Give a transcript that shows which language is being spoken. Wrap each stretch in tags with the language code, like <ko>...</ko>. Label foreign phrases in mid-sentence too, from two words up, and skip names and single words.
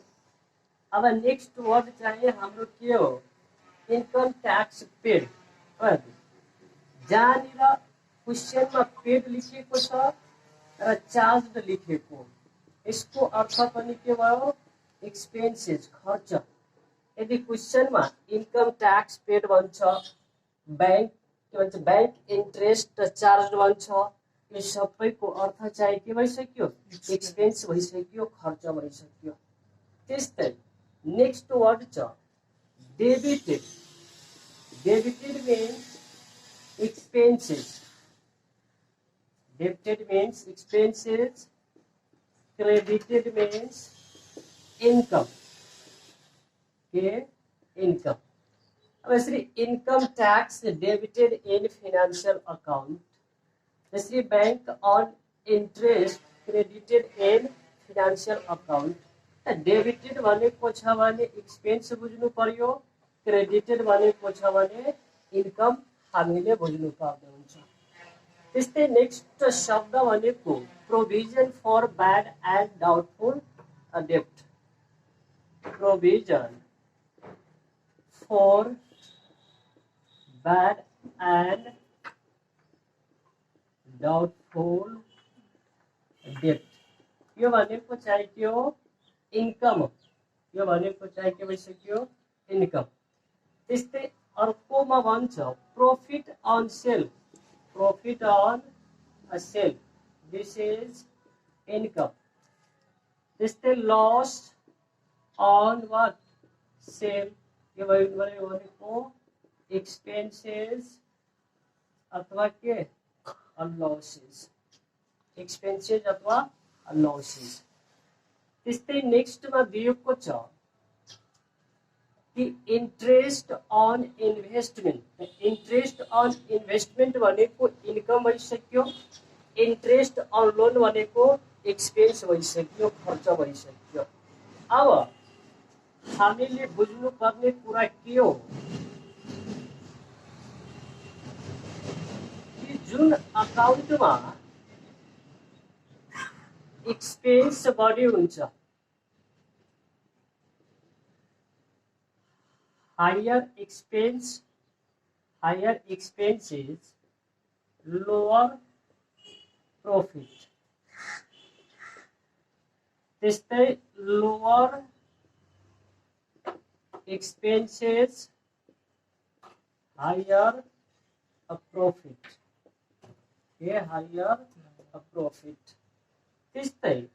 <ne>अब</ne> <en>next word</en> <ne>चाहिँ हाम्रो के हो</ne> <en>income tax paid</en> <ne>जहाँनिर क्वेशनमा पेड लेखिएको छ र चार्ज लेखिएको यसको अर्थ पनि के भयो एक्सपेन्सेस खर्च यदि क्वेशनमा</ne> <en>income tax paid</en> <ne>भन्छ बैंक के भन्छ</ne> <en>bank interest charge</en> <ne>भन्छ यो सबैको अर्थ चाहिँ के भइसक्यो एक्सपेन्स भइसक्यो खर्च भइसक्यो।</ne> <en>त्यस्तै next word छ debited debited means expenses debited means expenses credited means income के income</en> <ne>अब यसरी</ne> <en>income tax debited in financial account यसरी bank on interest credited in financial account debited</en> <ne>भनेको छ भने</ne> <en>expense</en> <ne>बुझ्नु पर्यो</ne> <en>credited</en> <ne>भनेको छ भने</ne> <en>income</en> <ne>हामीले बुझ्नु पर्ने हुन्छ। त्यस्तै नेक्स्ट शब्द भनेको</ne> <en>provision for bad and doubtful debt provision for bad and doubtful debt</en> <ne>यो भनेको चाहिँ के हो इन्कम हो यो भनेको चाहिँ के भइसक्यो इन्कम। त्यस्तै अर्कोमा भन्छ</ne> <en>profit on sale profit on a sale this is income त्यस्तै loss on what सेल</en> <ne>यो भनेको</ne> <en>एक्सपेन्सेस</en> <ne>अथवा के</ne> <en>losses expenses अथवा लॉसेस।</en> <ne>त्यस्तै नेक्स्टमा दिएको छ</ne> <en>interest on investment interest on investment</en> <ne>भनेको इन्कम भइसक्यो</ne> <en>interest on loan</en> <ne>भनेको एक्सपेन्स भइसक्यो खर्च भइसक्यो। अब हामीले बुझ्नु पर्ने कुरा के हो कि जुन अकाउन्टमा</ne> <en>एक्सपेन्स</en> <ne>बढी हुन्छ</ne> <en>higher expenses lower profit त्यस्तै lower expenses higher profit ये higher profit त्यस्तै</en>